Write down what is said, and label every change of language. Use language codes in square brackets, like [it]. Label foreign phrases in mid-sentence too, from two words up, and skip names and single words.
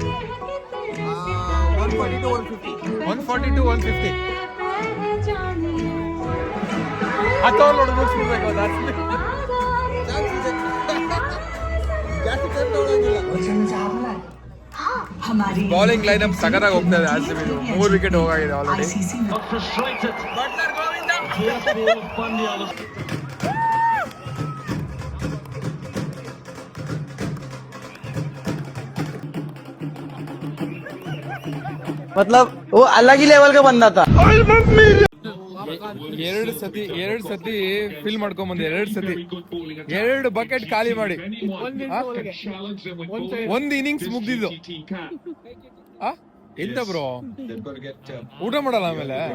[en] 140 to 150. [kn] 10 ಓವರ್ ನೋಡಿ ಮುಗಿಸ್ಬಿಡ್ಬೇಕು. [en] bowling line up [kn] ಸಗರಾಗಿ ಹೋಗ್ತಾ ಇದೆ RCB. 3 ವಿಕೆಟ್ ಹೋಗಾಗಿದೆ ಆಲ್ರೆಡಿ. [hi] मतलब वो अलग ही लेवल का बंदा था. [kn] ಎರಡು ಸತಿ ಫಿಲ್ ಮಾಡ್ಕೊಂಬಂದು 2 ಬಕೆಟ್ ಖಾಲಿ ಮಾಡಿ ಒಂದು ಇನ್ನಿಂಗ್ಸ್ ಮುಗ್ದಿದ್ದು. ಎಂತ ಬ್ರೋ, ಊಟ ಮಾಡಲ್ಲ ಆಮೇಲೆ?